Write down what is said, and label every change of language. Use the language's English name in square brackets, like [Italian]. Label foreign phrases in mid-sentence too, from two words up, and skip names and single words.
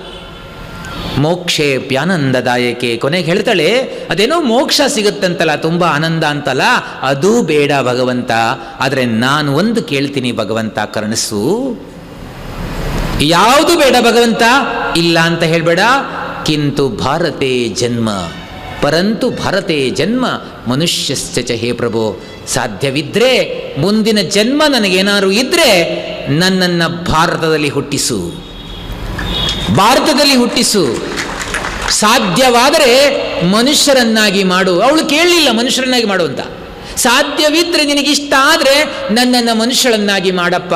[Sanskrit] ಮೋಕ್ಷೇಪ್ಯಾನಂದದಾಯಕೆ. [Kannada] ಕೊನೆಗೆ ಹೇಳ್ತಾಳೆ, ಅದೇನೋ ಮೋಕ್ಷ ಸಿಗುತ್ತಂತಲ್ಲ, ತುಂಬ ಆನಂದ ಅಂತಲ್ಲ, ಅದೂ ಬೇಡ ಭಗವಂತ. ಆದರೆ ನಾನು ಒಂದು ಕೇಳ್ತೀನಿ ಭಗವಂತ, ಕರುಣಿಸು. ಯಾವುದು ಬೇಡ ಭಗವಂತ? ಇಲ್ಲ ಅಂತ ಹೇಳಬೇಡ. [Sanskrit] ಕಿಂತು ಭಾರತೆ ಜನ್ಮ ಪರಂತು ಭಾರತೆ ಜನ್ಮ ಮನುಷ್ಯಶ್ಚ ಚ ಹೇ ಪ್ರಭೋ. [Kannada] ಸಾಧ್ಯವಿದ್ದರೆ ಮುಂದಿನ ಜನ್ಮ ನನಗೇನಾದ್ರು ಇದ್ದರೆ ನನ್ನನ್ನು ಭಾರತದಲ್ಲಿ ಹುಟ್ಟಿಸು, ಭಾರತದಲ್ಲಿ ಹುಟ್ಟಿಸು. ಸಾಧ್ಯವಾದರೆ ಮನುಷ್ಯರನ್ನಾಗಿ ಮಾಡು. ಅವಳು ಕೇಳಲಿಲ್ಲ ಮನುಷ್ಯರನ್ನಾಗಿ ಮಾಡು ಅಂತ. ಸಾಧ್ಯವಿದ್ದರೆ ನಿನಗಿಷ್ಟ ಆದರೆ ನನ್ನನ್ನು ಮನುಷ್ಯರನ್ನಾಗಿ ಮಾಡಪ್ಪ.